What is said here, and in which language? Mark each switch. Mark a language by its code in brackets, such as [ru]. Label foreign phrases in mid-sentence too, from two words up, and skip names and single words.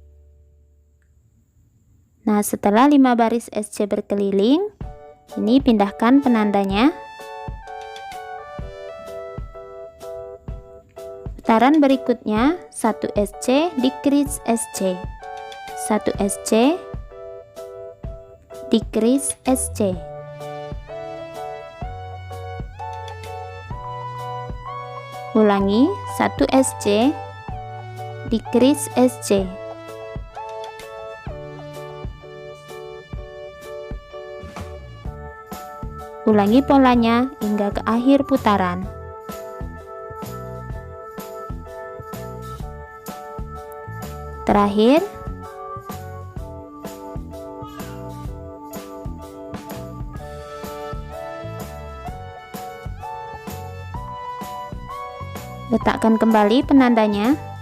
[id] Nah, setelah 5 baris SC berkeliling, ini pindahkan penandanya. Putaran berikutnya 1 [en] SC decrease SC, [id] 1 [en] SC decrease SC. [id] Ulangi 1 [en] SC decrease SC. [id] Ulangi polanya hingga ke akhir putaran. Terakhir, letakkan kembali penandanya.